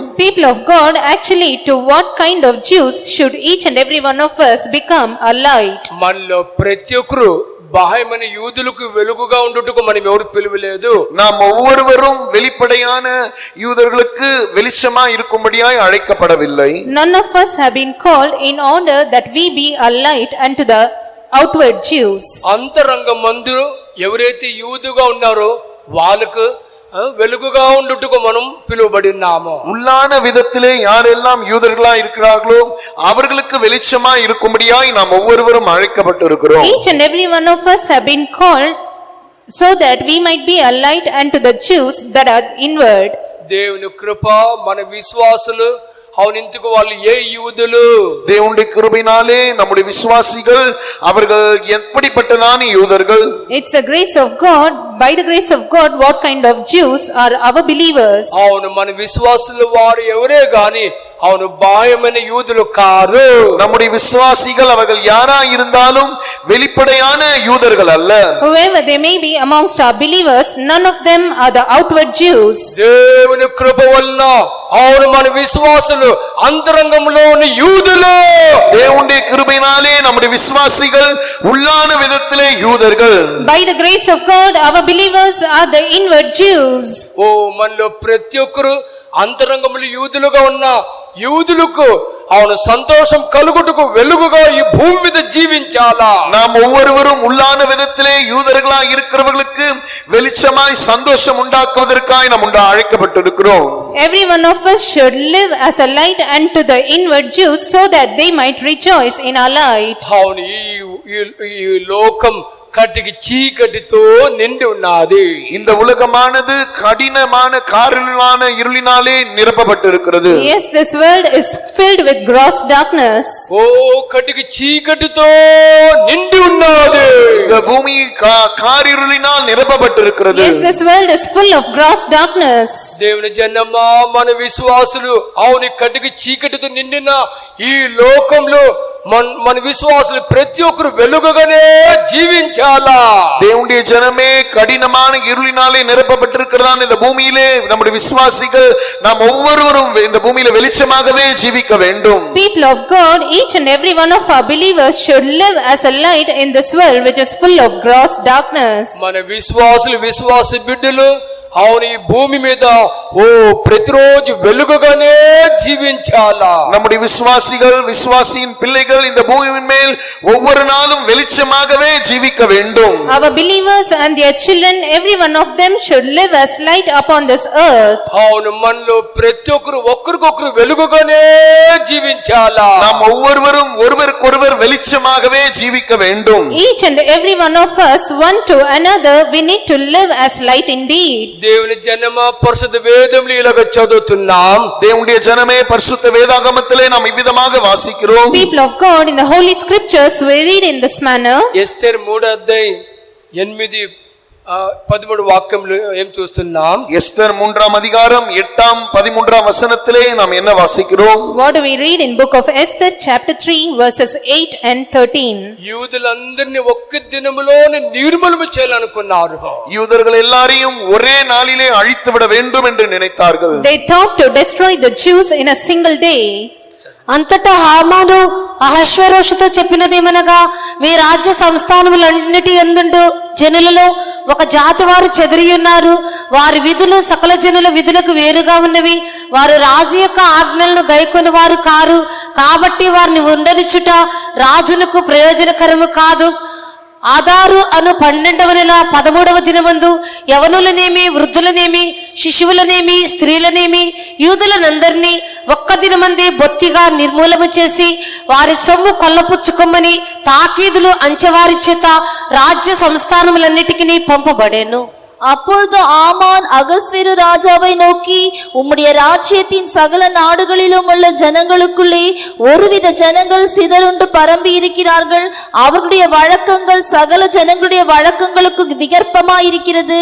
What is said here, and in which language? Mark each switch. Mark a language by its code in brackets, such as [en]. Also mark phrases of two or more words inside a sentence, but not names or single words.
[en] People of God, actually to what kind of Jews should each and every one of us become a light? [te] మనలో ప్రతి ఒక్కరు బాహ్యమైన యూదులకు వెలుగుగా ఉండుటకు మనం ఎవరు పిలువలేదు. [ta] நாம் ஒவ்வொருவரும் வெளிப்படையான யூதர்களுக்கு வெளிச்சமா இருக்கும்படியாய் அழைக்கப்படவில்லை. [en] None of us have been called in order that we be a light unto the outward Jews. [te] అంతరంగమందు ఎవరైతే యూదుగా ఉన్నారో వాళ్ళకు వెలుగుగా ఉండుటకు మనం పిలువబడి ఉన్నాము. [ta] உள்ளான விதத்திலே யாரெல்லாம் யூதர்களா இருக்கிறார்களோ அவர்களுக்கு வெளிச்சமா இருக்கும்படியாய் நாம் ஒவ்வொருவரும் அழைக்கப்பட்டிருக்கிறோம். [en] Each and every one of us have been called so that we might be a light unto the Jews that are inward. [te] దేవుని కృప మన విశ్వాసులు அவனிந்துக்கு వాళ్ళు ఏ యూదులు? [ta] தேவனுடைய கிருபையினாலே நம்முடைய விசுவாசிகள் அவர்கள் எப்படிப்பட்டதான யூதர்கள்? [en] It's a grace of God. By the grace of God, what kind of Jews are our believers? [te] అవును, మన విశ్వాసులు వారు ఎవరే గాని அவను బాహ్యమైన యూదులు కారు. [ta] நம்முடைய விசுவாசிகள் அவர்கள் யாரா இருந்தாலும் வெளிப்படையான யூதர்கள் அல்ல. [en] Whoever they may be amongst our believers, none of them are the outward Jews. [te] దేవుని కృప వలన అవును మన విశ్వాసులు అంతరంగంలోని యూదులు. [ta] தேவனுடைய கிருபையினாலே நம்முடைய விசுவாசிகள் உள்ளான விதத்திலே யூதர்கள். [en] By the grace of God, our believers are the inward Jews. [te] ఓ మనలో ప్రతి ఒక్కరు అంతరంగంలో యూదులుగా ఉన్న యూదులకు அவன సంతోషం కలుగుటకు వెలుగుగా ఈ భూమి మీద జీవించాలా. [ta] நாம் ஒவ்வொருவரும் உள்ளான விதத்திலே யூதர்களா இருக்கிறவர்களுக்கு வெளிச்சமாய் சந்தோஷம் உண்டாக்குவதற்காய் நாம் அழைக்கப்பட்டிருக்கிறோம். [en] Every one of us should live as a light unto the inward Jews, so that they might rejoice in our light. [te] అవును ఈ లోకం కటికి చీకటితో నిండి ఉన్నది. [ta] இந்த உலகமானது கடினமான காரிலான இருளினாலே நிரப்பப்பட்டிருக்கிறது. [en] Yes, this world is filled with gross darkness. [te] ఓ కటికి చీకటితో నిండి ఉన్నది. [ta] இந்த பூமி காரிருளினால் நிரப்பப்பட்டிருக்கிறது. [en] Yes, this world is full of gross darkness. [te] దేవుని జనమా మన విశ్వాసులు అవును కటికి చీకటితో నిండిన ఈ లోకంలో మన విశ్వాసులు ప్రతి ఒక్కరు వెలుగుగానే జీవించాలా. [ta] தேவனுடைய ஜனமே கடினமான இருளினாலே நிரப்பப்பட்டிருக்கிறதான இந்த பூமியிலே நம்முடைய விசுவாசிகள் நாம் ஒவ்வொருவரும் இந்த பூமியில வெளிச்சமாகவே ஜீவிக்க வேண்டும். [en] People of God, each and every one of our believers should live as a light in this world which is full of gross darkness. [te] మన విశ్వాసులు విశ్వాస బిడ్డలు అవును ఈ భూమి మీద ఓ ప్రతిరోజు వెలుగుగానే జీవించాలా. [ta] நம்முடைய விசுவாசிகள் விசுவாசியின் பிள்ளைகள் இந்த பூமியின் மேல் ஒவ்வொரு நாளும் வெளிச்சமாகவே ஜீவிக்க வேண்டும். [en] Our believers and their children, every one of them should live as light upon this earth. [te] అవును మనలో ప్రతి ఒక్కరు ఒక్కరికొకరు వెలుగుగానే జీవించాలా. [ta] நாம் ஒவ்வொருவரும் ஒருவருக்கொருவர் வெளிச்சமாகவே ஜீவிக்க வேண்டும். [en] Each and every one of us, one to another, we need to live as light indeed. [te] దేవుని జనమా పరిశుద్ధ వేదములు ఇలాగ చదువుతున్నాం. [ta] தேவனுடைய ஜனமே பரிசுத்த வேதாகமத்திலே நாம் இவ்விதமாக வாசிக்கிறோம். [en] People of God, in the holy scriptures we read in this manner. [te] ఎస్తేరు 3:8-13 వాక్యంలో ఏం చూస్తున్నాం? [ta] எஸ்தர் 3ஆம் அதிகாரம் 8ஆம் 13ஆம் வசனத்திலே நாம் என்ன வாசிக்கிறோம்? [en] What do we read in book of Esther chapter 3 verses 8 and 13? [te] యూదులందరినీ ఒక్క దినములోనే నిర్మూలన చేయాలనుకున్నారు. [ta] யூதர்கள் எல்லாரையும் ஒரே நாளிலே அழித்து விட வேண்டும் என்று நினைத்தார்கள். [en] They thought to destroy the Jews in a single day. [te] అంతటా హామాను అహశ్వేరోషుతో చెప్పినదేమనగా, మీ రాజ్య సంస్థానములన్నిటి యందు జనులలో ఒక జాతి వారు చెదిరి ఉన్నారు. వారి విధులు సకల జనుల విధులకు వేరుగా ఉన్నవి. వారు రాజు యొక్క ఆజ్ఞలను గైకొని వారు కారు. కాబట్టి వారిని ఉండనిచ్చుట రాజునకు ప్రయోజనకరము కాదు. ఆదారు అను 12వ నెల 13వ దినమందు యవనులనేమి వృద్ధులనేమి శిశువులనేమి స్త్రీలనేమి యూదులనందరినీ ఒక్క దినమందే బొత్తిగా నిర్మూలము చేసి వారి సొమ్ము కొల్లపుచ్చుకొమ్మని తాకీదులు అంచెవారి చేత రాజ్య సంస్థానములన్నిటికీ పంపబడెను. [ta] அப்பொழுது ஆமான் அகஸ்வேரு ராஜாவை நோக்கி, உம்முடைய ராஜ்யத்தின் சகல நாடுகளிலும் உள்ள ஜனங்களுக்குள்ளே ஒருவித ஜனங்கள் சிதறுண்டு பரம்பி இருக்கிறார்கள். அவர்களுடைய வழக்கங்கள் சகல ஜனங்களுடைய வழக்கங்களுக்கு விகற்பமாயிருக்கிறது.